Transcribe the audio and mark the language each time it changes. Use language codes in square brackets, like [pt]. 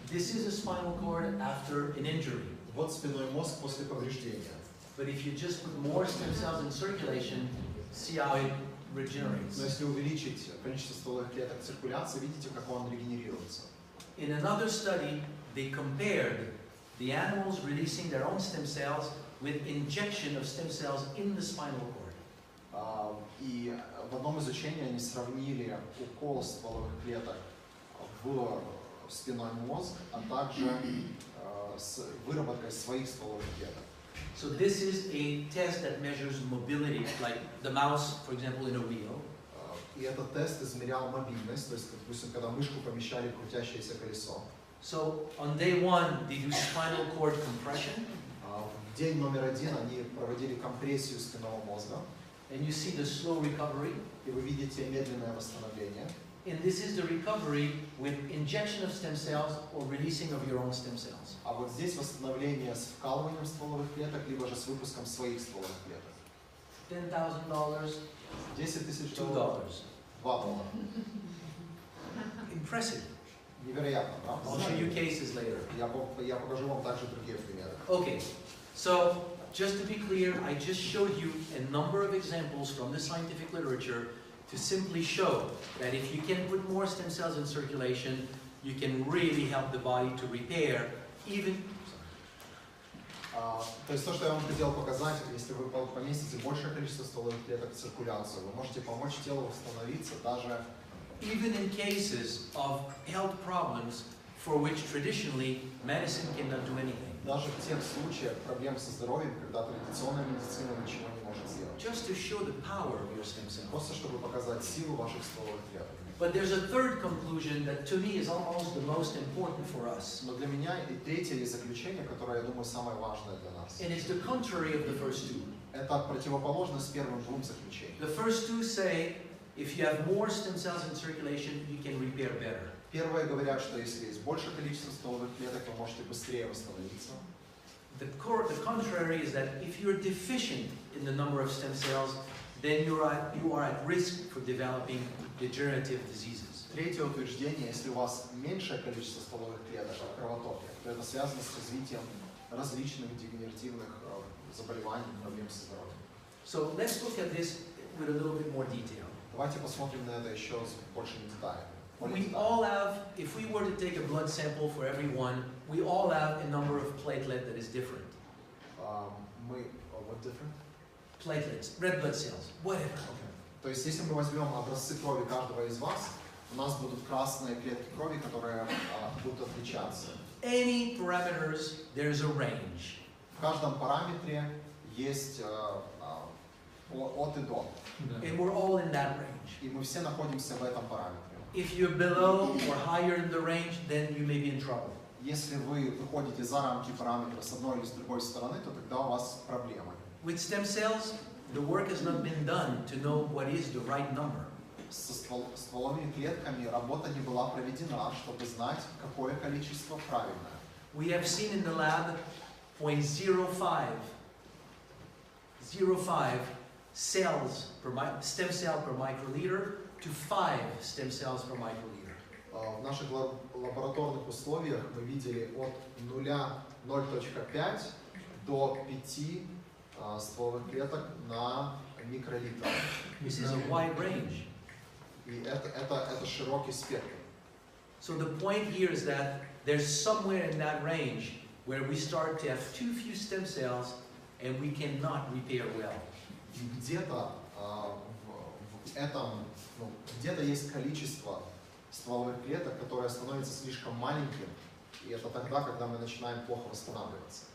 [en] This is a spinal cord after an injury. [ru] Вот спинной мозг после повреждения. [en] But if you just put more stem cells in circulation, see how it regenerates. [ru] Но если увеличить количество стволовых клеток в циркуляции, видите, как он регенерируется. [en] In another study, they compared the animals releasing their own stem cells with injection of stem cells in the spinal cord. [ru] И в одном изучении они сравнили укол стволовых клеток в спинной мозг, а также с выработкой своих стволовых клеток. [en] So this is a test that measures mobility, like the mouse, for example, in a wheel. [ru] И этот тест измерял мобильность, то есть, допустим, когда мышку помещали в крутящееся колесо. [en] So on day 1, they do spinal cord compression. [ru] В день номер 1 они проводили компрессию спинного мозга. [en] And you see the slow recovery. [ru] И вы видите медленное восстановление. [en] And this is the recovery with injection of stem cells or releasing of your own stem cells. [ru] А вот здесь восстановление с вкалыванием стволовых клеток, либо же с выпуском своих стволовых клеток. [en] $10,000, [ru] $10 тысяч, $2. $2. [en] Impressive. [ru] Невероятно, правда? [en] I'll show you cases later. [ru] Я покажу вам также другие примеры. [en] Okay, so just to be clear, I just showed you a number of examples from the scientific literature to simply show that if you can put more stem cells in circulation, you can really help the body to repair even. [ru] То есть то, что я вам хотел показать, если вы поместите большее количество стволовых клеток в циркуляцию, вы можете помочь телу восстановиться даже [en] Even in cases of health problems for which traditionally medicine cannot do anything. [ru] даже в тех случаях проблем со здоровьем, когда традиционная медицина ничего не может сделать. [en] Just to show the power of your stem cells. [ru] Просто чтобы показать силу ваших стволовых клеток. [en] But there's a third conclusion that to me is almost the most important for us. [ru] Но для меня и третье есть заключение, которое, я думаю, самое важное для нас. [en] And it's the contrary of the first two. [ru] Это противоположность первым двум заключениям. [en] The first two say, if you have more stem cells in circulation, you can repair better. [ru] Первые говорят, что если есть большее количество стволовых клеток, вы можете быстрее восстановиться. [en] The contrary is that if you're deficient in the number of stem cells, then you are at risk for developing degenerative diseases. [ru] Третье утверждение, если у вас меньшее количество стволовых клеток в кровотоке, то это связано с развитием различных дегенеративных заболеваний, проблем со здоровьем. [en] So let's look at this with a little bit more detail. [ru] Давайте посмотрим на это еще с большими деталями. [en] We all have, if we were to take a blood sample for everyone, we all have a number of platelets that is different. What different? Platelets, red blood cells, whatever. Okay. [ru] То есть, если мы возьмем образцы крови каждого из вас, у нас будут красные клетки крови, которые будут отличаться. [en] Any parameters, there's a range. [ru] В каждом параметре есть от и до. [en] And we're all in that range. [ru] И мы все находимся в этом параметре. [en] If you're below or higher in the range, then you may be in trouble. [ru] Если вы выходите за рамки параметра с одной или с другой стороны, то тогда у вас проблемы. [en] With stem cells, the work has not been done to know what is the right number. [ru] Со стволовыми клетками работа не была проведена, чтобы знать, какое количество правильное. [en] We have seen in the lab 0.05 cells stem cell per microliter to 5 stem cells per microliter. [ru] В наших лабораторных условиях мы видели от 0.5 до 5 стволовых клеток на микролитр. [en] This is a wide range. [ru] И это широкий спектр. [en] So the point here is that there's somewhere in that range where we start to have too few stem cells and we cannot repair well. [ru] Где-то в этом, где-то есть количество стволовых клеток, которое становится слишком маленьким, и это тогда, когда мы начинаем плохо восстанавливаться.